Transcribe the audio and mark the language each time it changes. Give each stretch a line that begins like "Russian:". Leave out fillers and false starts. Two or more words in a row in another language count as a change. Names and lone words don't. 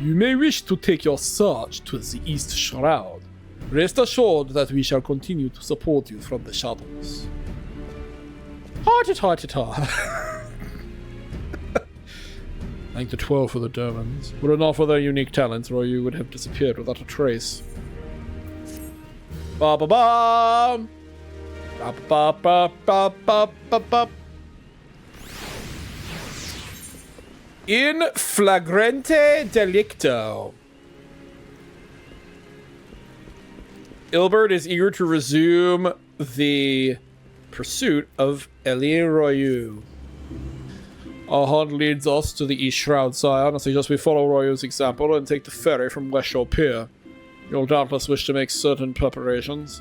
English: You may wish to take your search to the East Shroud. Rest assured that we shall continue to support you from the shadows. Ha-ta-ta-ta-ta. Thank the 12 for the Dermans. Were it not for their unique talents, Royu would have disappeared without a trace. Ba-ba-ba! Ba-ba-ba-ba-ba-ba-ba.
Latin: In flagrante delicto.
English: Ilbert is eager to resume the pursuit of Elien Royu. Our hunt leads us to the East Shroud, sire. I suggest we follow Royu's example and take the ferry from West Shore Pier. You'll doubtless wish to make certain preparations.